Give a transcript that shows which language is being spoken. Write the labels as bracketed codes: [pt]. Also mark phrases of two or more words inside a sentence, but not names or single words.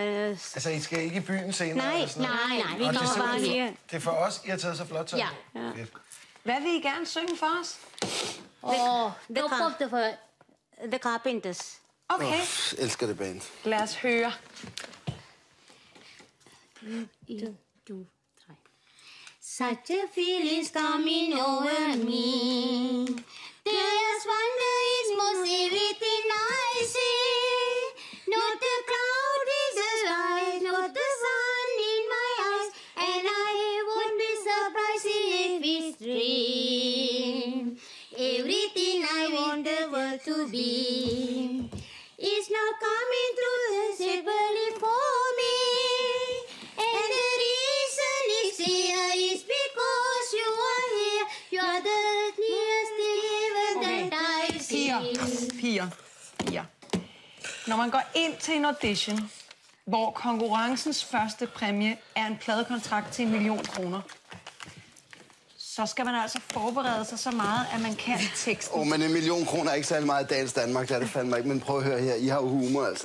[da] Altså, I skal ikke i byen senere? Nej, eller sådan noget? nej, vi kommer bare her. Det er for os, I har taget så flot tøj. Ja. Hvad vil I gerne synge for os? The Carpenters. Okay. Elsker det band. Lad os høre. 1, 2, 3. [en] Such a feeling's coming over me. There's wonder is most everything I see. Not the cloud in the sky, not the sun in my eyes, and I won't be surprised if it's dream. Everything I want the world to be is not coming through simply for me. And the reason it's here is because you are here. You are the nearest heaven that I see. [da] Piger. Når man går ind til en audition, hvor konkurrencens første præmie er en pladekontrakt til 1 million kroner, så skal man altså forberede sig så meget, at man kan teksten. Men 1 million kroner er ikke særlig meget i dagens Danmark, det er det fandme ikke. Men prøv at høre her, I har jo humor, altså.